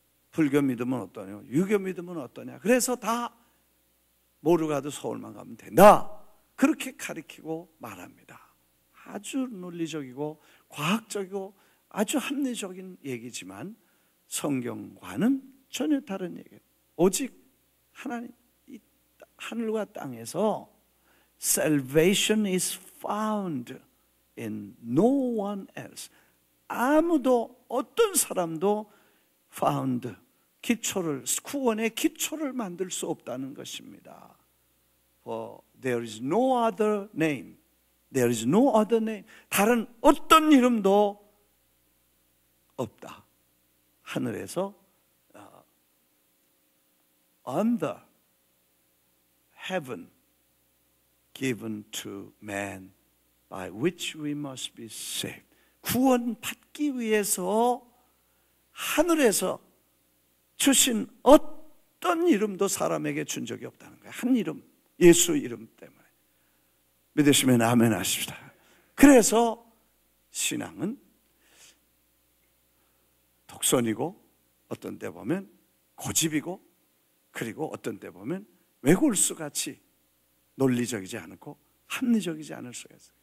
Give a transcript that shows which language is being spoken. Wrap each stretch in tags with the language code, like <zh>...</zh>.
<ko>불교 믿으면 어떠냐, 유교 믿으면 어떠냐, 그래서 다 모르 가도 서울만 가면 된다, 그렇게 가르치고 말합니다. 아주 논리적이고 과학적이고 아주 합리적인 얘기지만 성경과는 전혀 다른 얘기예요. 오직 하나님, 이 하늘과 땅에서</ko> <en>salvation is found in no one else.</en> <ko>아무도, 어떤 사람도 found, 기초를, 구원의 기초를 만들 수 없다는 것입니다.</ko> <en>For there is no other name. There is no other name.</en> <ko>다른 어떤 이름도 없다. 하늘에서</ko> <en>under heaven given to man by which we must be saved.</en> <ko>구원받기 위해서 하늘에서 주신 어떤 이름도 사람에게 준 적이 없다는 거예요. 한 이름, 예수 이름 때문에. 믿으시면 아멘 하십시다. 그래서 신앙은 독선이고 어떤 때 보면 고집이고, 그리고 어떤 때 보면 외골수같이 논리적이지 않고 합리적이지 않을 수가 있어요.</ko>